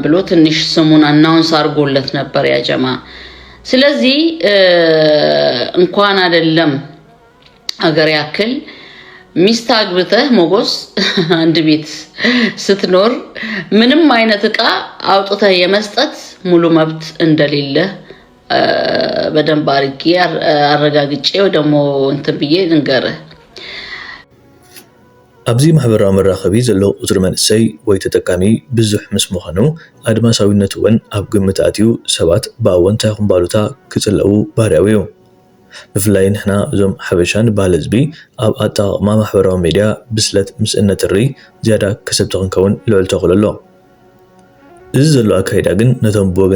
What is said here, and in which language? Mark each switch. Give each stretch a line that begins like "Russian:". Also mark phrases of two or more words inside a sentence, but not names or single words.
Amharic: ብሎ ትንሽ ስሙን አናውንስ አርጎለት ነበር ያ ጀማ ስለዚህ እንኳን አይደለም አገር ያክል ሚስት አግብተህ ሞጎስ አንድ ቤት ስትኖር ምንም አይነት ዕቃ አውጥተህ የመስጠት ሙሉ መብት እንደሌለ በደንብ አርጌ አረጋግጬ ደሞ እንትን ብዬ ልንገርህ
Tigrinya: ኣብዚ ማሕበራዊ መራኸቢ ዘሎ ቁጽሪ መንእሰይ ወይ ተጠቃሚ ብዙሕ ምስ ምዃኑ ኣድማሳዊነቱ እውን ኣብ ግምት ኣትዩ ሰባት ብኣወንታ ይኹን ባሉታ ክጽልኡ ባህርያዊ እዩ ብፍላይ ንሕና እዞም ሓበሻን ባህል ህዝቢ ኣብ ኣጠቓቕማ ማሕበራዊ ሚድያ ብስለት ምስ እነትሪ ዝያዳ ከሰብቲ ክንከውን ልዕል ተኽእሎ ኣሎ እዚ ዘሎ ኣካይዳ ግን ነቶም ብወገን